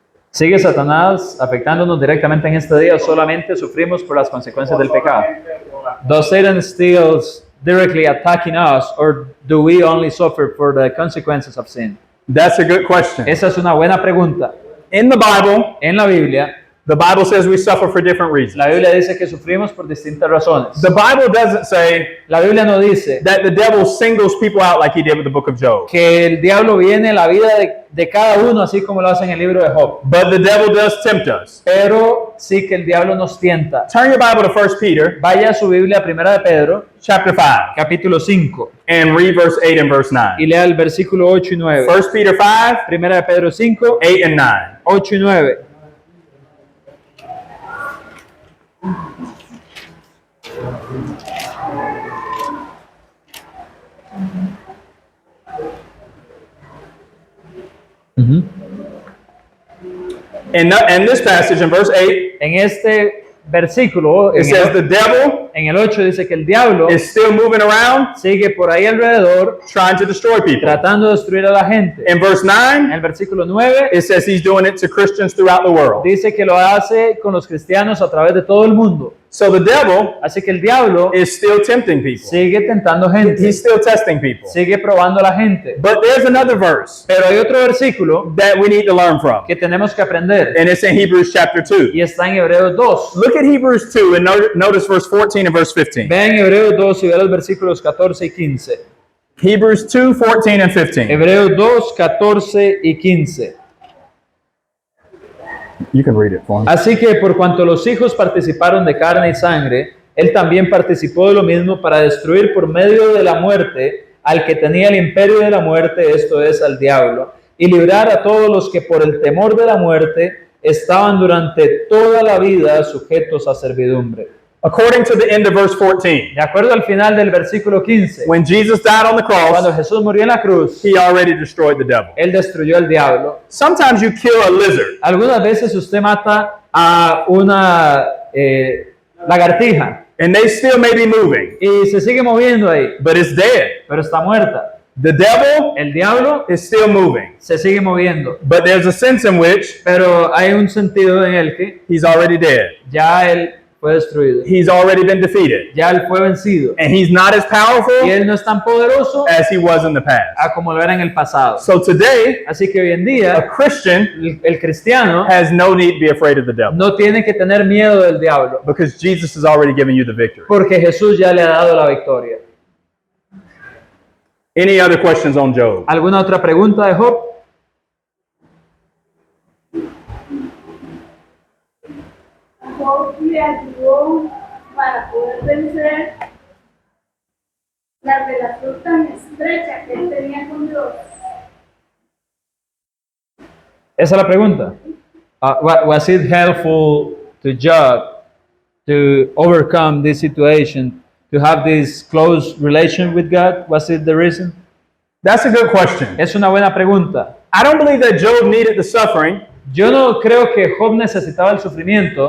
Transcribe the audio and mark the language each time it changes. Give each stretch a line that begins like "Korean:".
Spanish: ¿Sigue Satanás afectándonos directamente en este día o solamente sufrimos por las consecuencias del pecado? Solamente por las-
English: Does Satan still directly attacking us, or do we only suffer for the consequences of sin? That's a good question.
Spanish: Esa es una buena pregunta.
English: In the Bible,
Spanish: En la Biblia,
English: the Bible says we suffer for different reasons.
Spanish: la Biblia dice que sufrimos por distintas razones.
English: The Bible doesn't say
Spanish: La Biblia no dice
English: that the devil singles people out like he did with the book of Job.
Spanish: que el diablo viene en la vida de cada uno, así como lo hace en el libro de Job.
English: But the devil does tempt us.
Spanish: Pero sí que el diablo nos tienta.
English: Turn your Bible to 1 Peter
Spanish: Vaya a su Biblia, Primera de Pedro,
English: chapter 5
Spanish: capítulo 5,
English: and read verse 8 and verse 9.
Spanish: y lea el versículo 8 y 9.
English: 1 Peter 5,
Spanish: Primera de Pedro 5,
English: 8 and 9.
Spanish: 8 y 9.
English: In this passage in verse 8,
Spanish: En este versículo,
English: it says the devil
Spanish: En el 8 dice que el diablo
English: is still moving around
Spanish: sigue por ahí alrededor
English: trying to destroy people.
Spanish: tratando de destruir a la gente.
English: In verse
Spanish: En
English: 9,
Spanish: el versículo 9
English: it says he's doing it to Christians throughout the world.
Spanish: dice que lo hace con los cristianos a través de todo el mundo.
English: So the devil
Spanish: Así que el diablo
English: is still tempting people.
Spanish: sigue tentando gente,
English: He's still testing people.
Spanish: sigue probando a la gente.
English: But there's another verse
Spanish: Pero hay otro versículo
English: that we need to learn from.
Spanish: que tenemos que aprender
English: And it's in Hebrews chapter 2.
Spanish: y está en Hebreos 2.
English: Look at Hebrews 2 and notice verse 14 and verse 15.
Spanish: Vean Hebreos 2 y vean los versículos 14 y 15.
English: Hebrews 2, 14 and 15.
Spanish: Hebreos 2, 14 y 15.
English: You can read it for me.
Spanish: Así que por cuanto los hijos participaron de carne y sangre, él también participó de lo mismo para destruir por medio de la muerte al que tenía el imperio de la muerte, esto es, al diablo, y librar a todos los que por el temor de la muerte estaban durante toda la vida sujetos a servidumbre.
English: According to the end of verse 14,
Spanish: De acuerdo al final del versículo 15,
English: when Jesus died on the
Spanish: cuando
English: cross,
Spanish: Jesús murió en la cruz,
English: he already destroyed the devil.
Spanish: él destruyó al diablo.
English: Sometimes you kill a lizard
Spanish: Algunas veces usted mata a una lagartija
English: and they still may be moving,
Spanish: y se sigue moviendo ahí,
English: but it's dead.
Spanish: pero está muerta.
English: The devil
Spanish: El diablo
English: is still moving,
Spanish: se sigue moviendo,
English: but there's a sense in which
Spanish: pero hay un sentido en el que
English: he's already dead.
Spanish: ya él fue destruido,
English: He's already been defeated,
Spanish: ya él fue vencido
English: and he's not as
Spanish: y
English: powerful
Spanish: él no es tan poderoso
English: as he was in the past.
Spanish: a como lo era en el pasado.
English: So today,
Spanish: Así que hoy en
English: a
Spanish: día
English: Christian
Spanish: el cristiano
English: has no need to be afraid of the devil
Spanish: no tiene que tener miedo del diablo
English: because Jesus has already given you the victory.
Spanish: porque Jesús ya le ha dado la victoria.
English: Any other questions on Job?
Spanish: ¿Alguna otra pregunta de Job? Job le ayudó para poder vencer la relación tan estrecha que él tenía con Dios. Esa es la pregunta.
English: Was it helpful to Job to overcome this situation, to have this close relation with God? Was it the reason? That's a good question.
Spanish: Es una buena pregunta.
English: I don't believe that Job needed the suffering
Spanish: Yo no creo que Job necesitaba el sufrimiento